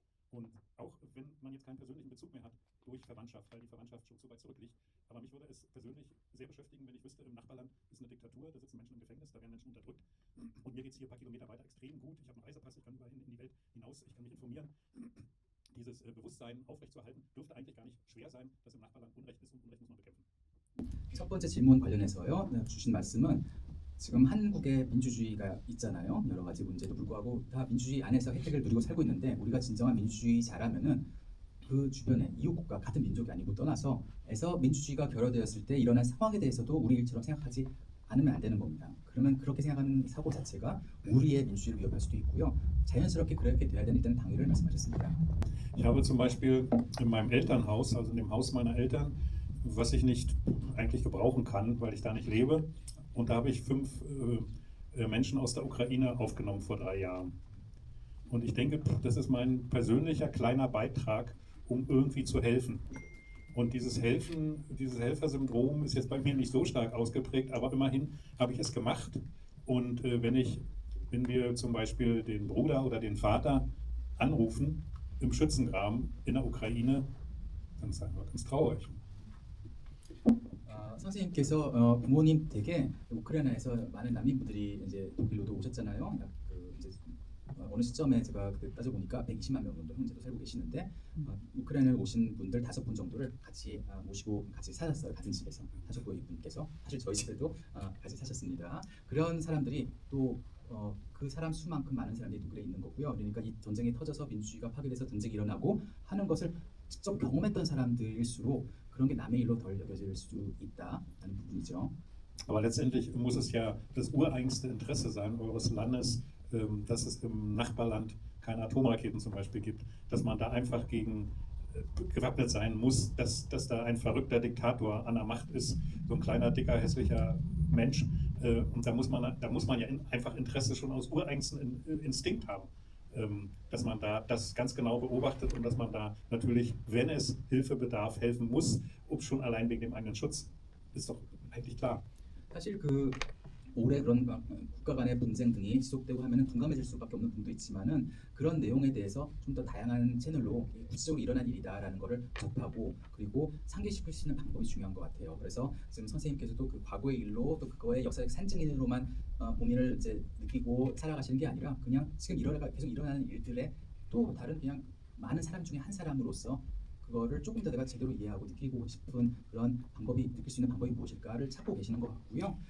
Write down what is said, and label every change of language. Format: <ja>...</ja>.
<de>Und auch wenn man jetzt keinen persönlichen Bezug mehr hat durch Verwandtschaft, weil die Verwandtschaft schon so weit zurückliegt, aber mich würde es persönlich sehr beschäftigen, wenn ich wüsste, im Nachbarland ist eine Diktatur, da sitzen Menschen im Gefängnis, da werden Menschen unterdrückt und mir geht es hier ein paar Kilometer weiter extrem gut. Ich habe einen Reisepass, ich kann überall in die Welt hinaus, ich kann mich informieren. Dieses Bewusstsein aufrechtzuerhalten, dürfte eigentlich gar nicht schwer sein, dass im Nachbarland Unrecht ist und Unrecht muss man bekämpfen.</de> <ko>첫 번째 질문 관련해서요. 주신 말씀은 지금 한국에 민주주의가 있잖아요. 여러 가지 문제도 불구하고 다 민주주의 안에서 혜택을 누리고 살고 있는데 우리가 진정한 민주주의자라면은 그 주변에 이웃국가 같은 민족이 아니고 떠나서 에서 민주주의가 결여되었을 때 일어난 상황에 대해서도 우리 일처럼 생각하지 않으면 안 되는 겁니다. 그러면 그렇게 생각하는 사고 자체가 우리의 민주주의를 위협할 수도 있고요. 자연스럽게 그렇게 돼야 되는 일단 당위를 말씀하셨습니다.</ko> <de>Ich habe zum Beispiel in meinem Elternhaus, also in dem Haus meiner Eltern, was ich nicht eigentlich gebrauchen kann, weil ich da nicht lebe, und da habe ich 5 Menschen aus der Ukraine aufgenommen vor 3 Jahren. Und ich denke, das ist mein persönlicher kleiner Beitrag, um irgendwie zu helfen. Und dieses Helfen, dieses Helfersyndrom ist jetzt bei mir nicht so stark ausgeprägt, aber immerhin habe ich es gemacht. Und wenn wir zum Beispiel den Bruder oder den Vater anrufen im Schützengraben in der Ukraine, dann ist einfach ganz traurig.</de> <ko>선생님께서 부모님 댁에 우크라이나에서 많은 난민분들이 이제 독일로도 오셨잖아요. 이제 어느 시점에 제가 그때 따져보니까 120만 명 정도 현재도 살고 계시는데 우크라이나에 오신 분들 5분 정도를 같이 모시고 같이 사셨어요. 같은 집에서 하셨고 이분께서 사실 저희 집에도 같이 사셨습니다. 그런 사람들이 또 그 사람 수만큼 많은 사람들이 독일에 있는 거고요. 그러니까 이 전쟁이 터져서 민주주의가 파괴돼서 전쟁이 일어나고 하는 것을 직접 경험했던 사람들일수록 그런 게 남의 일로 덜 여겨질 수 있다는 부분이죠.</ko> <de>Aber letztendlich muss es ja das ureigenste Interesse sein eures Landes, dass es im Nachbarland keine Atomraketen zum Beispiel gibt, dass man da einfach gegen gewappnet sein muss, dass da ein verrückter Diktator an der Macht ist, so ein kleiner, dicker, hässlicher Mensch. Und da muss man ja einfach Interesse schon aus ureigenstem Instinkt haben, dass man da das ganz genau beobachtet und dass man da natürlich, wenn es Hilfe bedarf, helfen muss, ob schon allein wegen dem eigenen Schutz, ist doch eigentlich klar.</de> <ko>사실 그 올해 그런 국가 간의 분쟁 등이 지속되고 하면은 둔감해질 수밖에 없는 부분도 있지만은 그런 내용에 대해서 좀 더 다양한 채널로 구체적으로 일어난 일이다라는 거를 접하고 그리고 상기시킬 수 있는 방법이 중요한 것 같아요. 그래서 지금 선생님께서도 그 과거의 일로 또 그거의 역사적 산증인으로만 고민을 이제 느끼고 살아가시는 게 아니라 그냥 지금 계속 일어나는 일들에 또 다른 그냥 많은 사람 중에 한 사람으로서 그거를 조금 더 내가 제대로 이해하고 느끼고 싶은 그런 방법이 느낄 수 있는 방법이 무엇일까를 찾고 계시는 것 같고요.</ko>